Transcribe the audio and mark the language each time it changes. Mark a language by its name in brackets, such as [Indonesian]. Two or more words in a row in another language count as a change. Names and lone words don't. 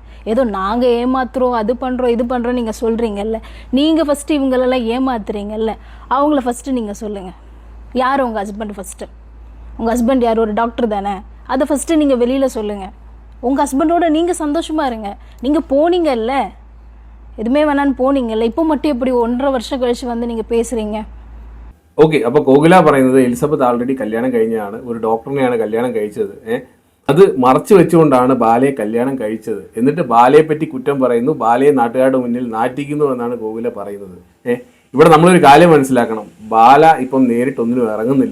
[Tamil] ஏதோ நாங்கள் ஏமாத்துறோம், அது பண்ணுறோம், இது பண்ணுறோம் நீங்கள் சொல்கிறீங்கல்ல, நீங்கள் ஃபஸ்ட்டு இவங்களெல்லாம் ஏமாத்துறீங்கல்ல, அவங்கள ஃபஸ்ட்டு நீங்கள் சொல்லுங்கள். யார் உங்கள் ஹஸ்பண்ட்? ஃபஸ்ட்டு உங்கள் ஹஸ்பண்ட் யார்? ஒரு டாக்டர் தானே, அதை ஃபஸ்ட்டு நீங்கள் வெளியில் சொல்லுங்கள். உங்கள் ஹஸ்பண்டோட நீங்கள் சந்தோஷமாக இருங்க. நீங்கள் போனீங்கல்ல, எதுவுமே வேணான்னு போனீங்கல்ல, இப்போ மட்டும் எப்படி 1.5 வருஷம் கழிச்சு வந்து நீங்கள் பேசுகிறீங்க? [Malayalam] ഓക്കെ, അപ്പോൾ കോകില പറയുന്നത് എലിസബത്ത് ആൾറെഡി കല്യാണം കഴിഞ്ഞാണ്, ഒരു ഡോക്ടറിനെയാണ് കല്യാണം കഴിച്ചത്. അത് മറച്ചു വെച്ചുകൊണ്ടാണ് ബാലയെ കല്യാണം കഴിച്ചത്. എന്നിട്ട് ബാലയെ പറ്റി കുറ്റം പറയുന്നു, ബാലയെ നാട്ടുകാരുടെ മുന്നിൽ നാറ്റിക്കുന്നു എന്നാണ് കോകില പറയുന്നത്. ഇവിടെ നമ്മളൊരു കാര്യം മനസ്സിലാക്കണം, ബാല ഇപ്പം നേരിട്ടൊന്നിനും ഇറങ്ങുന്നില്ല.